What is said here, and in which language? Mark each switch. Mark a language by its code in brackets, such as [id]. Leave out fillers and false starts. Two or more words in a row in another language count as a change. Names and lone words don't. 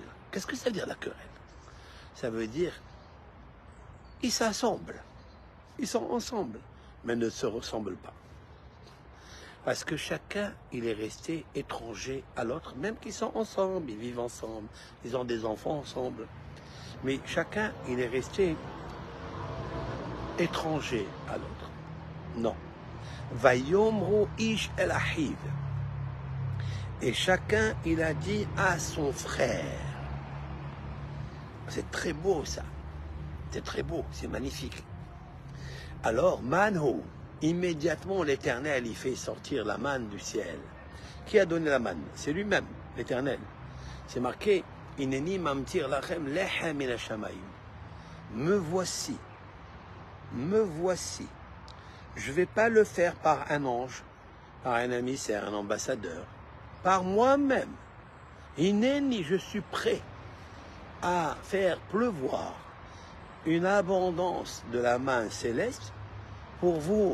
[fr] Qu'est-ce que ça veut dire la querelle? Ça veut dire, ils s'assemblent, ils sont ensemble, mais ne se ressemblent pas. Parce que chacun, il est resté étranger à l'autre, même qu'ils sont ensemble, ils vivent ensemble, ils ont des enfants ensemble. Mais chacun, il est resté étranger à l'autre. Non. [he] ויאמרו איש אל אחיו. [fr] Et chacun, il a dit à son frère. C'est très beau ça. C'est très beau, c'est magnifique. Alors, manhu, immédiatement l'Éternel, il fait sortir la manne du ciel. Qui a donné la manne? C'est lui-même, l'Éternel. C'est marqué, [he] הנני ממטיר לכם לחם מן השמים. [fr] Me voici. Me voici. Je ne vais pas le faire par un ange, par un émissaire, un ambassadeur. Par moi-même. Ineni, je suis prêt à faire pleuvoir une abondance de la main céleste pour vous.